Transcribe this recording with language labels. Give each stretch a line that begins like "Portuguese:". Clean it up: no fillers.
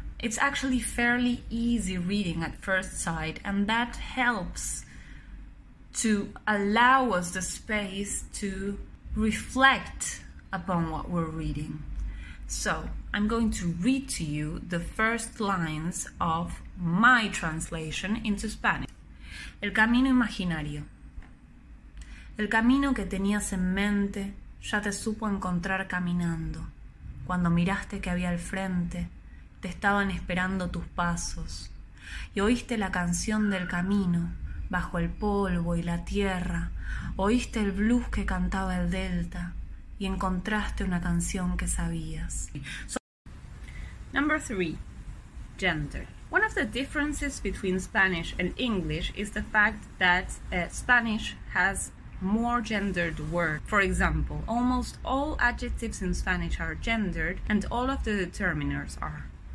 English: It's actually fairly easy reading at first sight, and that helps to allow us the space to reflect upon what we're reading. So, I'm going to read to you the first lines of my translation into Spanish.
Spanish: El camino imaginario. El camino que tenías en mente ya te supo encontrar caminando. Cuando miraste que había al frente, te estaban esperando tus pasos. Y oíste la canción del camino, bajo el polvo y la tierra. Oíste el blues que cantaba el delta. Y encontraste una canción que sabías.
English: Number 3. Gender. One of the differences between Spanish and English is the fact that Spanish has more gendered words. For example, almost all adjectives in Spanish are gendered and all of the determiners are.